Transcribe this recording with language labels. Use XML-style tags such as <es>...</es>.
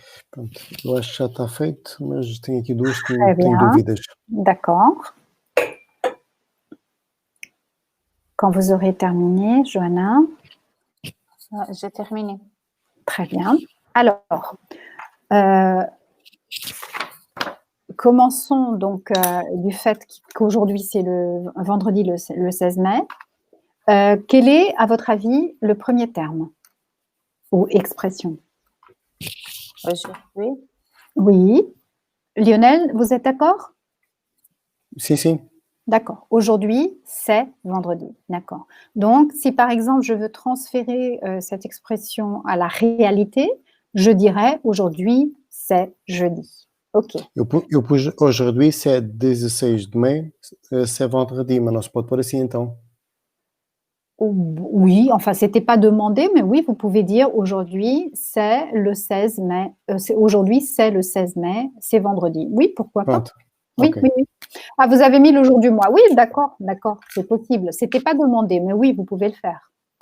<pt>Pronto, eu acho que já está feito, mas tenho aqui duas que</pt> <fr>Très</fr> <pt>tenho</pt> <fr>bien.</fr> <pt>dúvidas.</pt> <fr>D'accord. Quand vous aurez terminé, Johanna. J'ai terminé. Très bien. Alors, commençons donc du fait qu'aujourd'hui c'est le vendredi le 16 mai. Quel est, à votre avis, le premier terme ou expression? Aujourd'hui. Oui. Lionel, vous êtes d'accord?</fr> <pt>Sim, sim.</pt> <fr>D'accord. Aujourd'hui, c'est vendredi. D'accord. Donc, si par exemple, je veux transférer cette expression à la réalité, je dirais aujourd'hui, c'est jeudi. OK.</fr> <pt>Eu pus</pt> <fr>aujourd'hui, c'est 16 de mai, c'est vendredi,</fr> <pt>mas não se pode pôr assim então.</pt> <fr>Oui, enfin, c'était pas demandé, mais oui, vous pouvez dire aujourd'hui, c'est le 16 mai. Aujourd'hui, c'est le 16 mai, c'est vendredi. Oui, pourquoi pas?</fr> <pt>Pronto.</pt> <fr>Oui, Ok. oui, oui. Ah, vous avez mis le jour du mois. Oui, d'accord, d'accord, c'est possible. C'était pas demandé, mais oui, vous pouvez le faire.</fr>